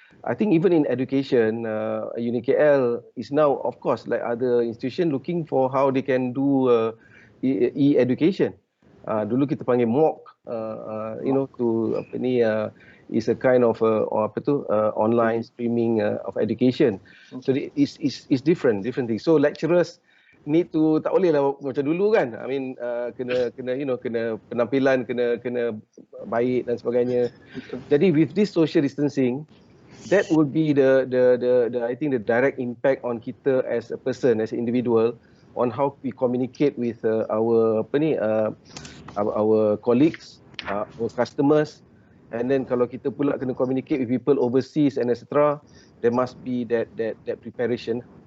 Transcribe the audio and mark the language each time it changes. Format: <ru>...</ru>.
<en>I think even in education, UniKL is now, of course, like other institution, looking for how they can do e-education.</en> <ms>Dulu kita panggil</ms> <en>MOOC, to</en> <ms>apa ni,</ms> <en>is a kind of online streaming of education. So it's different things. So lecturers need to,</en> <ms>tak boleh lah macam dulu kan.</ms> <en>I mean</en> <ms>kena penampilan kena baik dan sebagainya.</ms> <en>Jadi with this social distancing, that would be the I think the direct impact on kita as a person, as an individual, on how we communicate with our our colleagues, our customers, and then</en> <ms>kalau kita pula kena</ms> <en>communicate with people overseas and etc., there must be that preparation.</en>